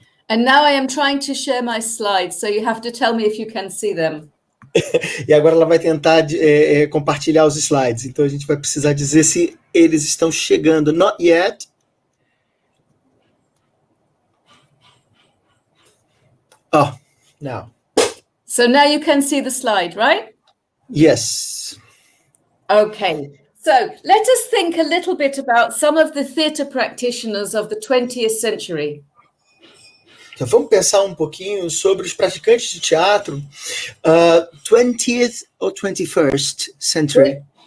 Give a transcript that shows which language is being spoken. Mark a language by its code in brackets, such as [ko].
[en] And now I am trying to share my slides, so you have to tell me if you can see them. [pt] E agora ela vai tentar compartilhar os slides. Então a gente vai precisar dizer se eles estão chegando. [en] Not yet. Oh, now. So now you can see the slide, right? Yes. Okay. So let us think a little bit about some of the theatre practitioners of the 20th century. [pt] Então, vamos pensar um pouquinho sobre os praticantes de teatro [en] 20th or 21st century?